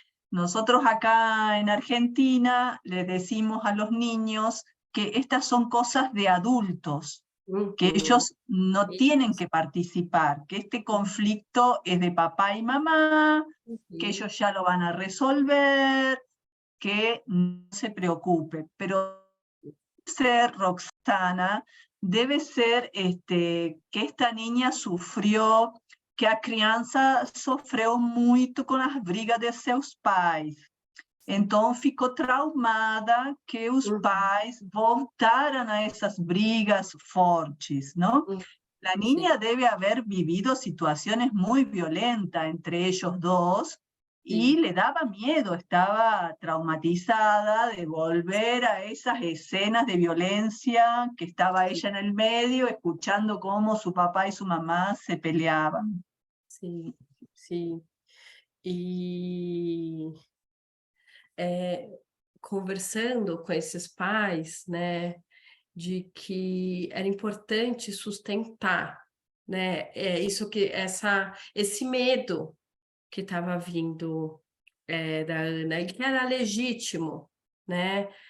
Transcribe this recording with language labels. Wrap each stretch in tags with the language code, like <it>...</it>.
<es>Nosotros acá en Argentina le decimos a los niños que estas son cosas de adultos, que ellos no tienen que participar, que este conflicto es de papá y mamá, que ellos ya lo van a resolver, que no se preocupe. Pero</es> <pt>ser Roxana, deve ser que</pt> <es>esta niña</es> <pt>sofreu, que a criança sofreu muito com as brigas de seus pais. Então ficou traumada que os pais voltaram a essas brigas fortes, não?</pt> <es>A niña deve haber vivido</es> <pt>situações muito violentas entre eles dois,</pt> <es>y le daba miedo, estaba traumatizada de volver a esas escenas de violencia que estaba ella en el medio, escuchando cómo su papá y su mamá se peleaban.</es> <pt>Sim, sim. E conversando com esses pais, né, de que era importante sustentar, né, isso que esse medo que estava vindo da Ana, e que era legítimo, né?</pt>